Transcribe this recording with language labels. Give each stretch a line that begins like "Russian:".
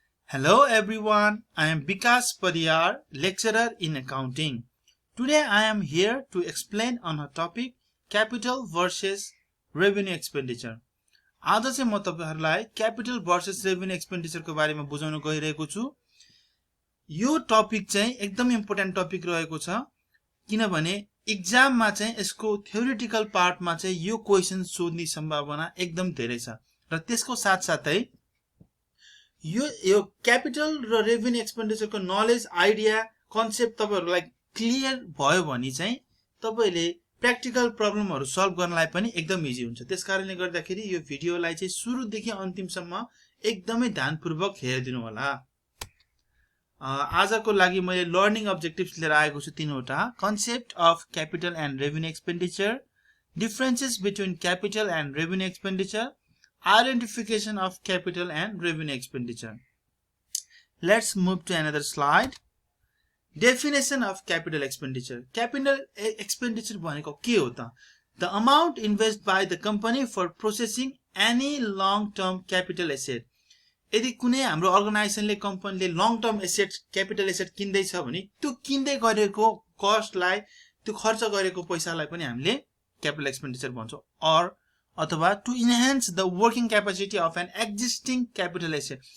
English: Hello everyone, I am Vikas Pariyar, lecturer in accounting. Today I am here to explain on a topic capital versus revenue expenditure.
Nepali: आज चाहिँ म तपाईहरुलाई
English: capital versus revenue expenditure
Nepali: को बारेमा बुझाउन गइरहेको छु। यो टपिक चाहिँ एकदम इम्पोर्टेन्ट टपिक रहेको छ किनभने एक्जाम मा चाहिँ यसको थ्योरेटिकल पार्ट मा चाहिँ यो क्वेशन सोध्ने सम्भावना एकदम धेरै छ र त्यसको साथसाथै यो क्यापिटल र रेभेन्यू एक्सपेन्डिचर को नलेज आइडिया कन्सेप्ट तपाईहरुलाई क्लियर भयो भने चाहिँ तपाईले प्र्याक्टिकल प्रब्लमहरु सल्भ गर्नलाई पनि एकदम इजी हुन्छ। त्यसकारणले गर्दाखेरि यो भिडियोलाई चाहिँ सुरुदेखि अन्तिमसम्म एकदमै ध्यानपूर्वक हेरिदिनु होला। आजको लागि मैले लर्निङ अब्जेक्टिभ्स लिएर आएको छु तीनवटा।
English: Concept of capital and revenue expenditure, differences between capital and revenue expenditure, identification of capital and revenue expenditure. Let's move to another slide. Definition of capital expenditure.
Nepali: Capital expenditure भनेको के हो त?
English: The amount invested by the company for processing any long term capital asset.
Nepali: यदि कुनै हाम्रो अर्गनाइजेसनले कम्पनीले long term asset capital asset किन्दै छ भने त्यो किन्दै गरेको कस्टलाई त्यो खर्च गरेको पैसालाई पनि हामीले क्यापिटल एक्सपेन्डिचर भन्छौं।
English: अथवा to enhance the working capacity of an existing capital asset.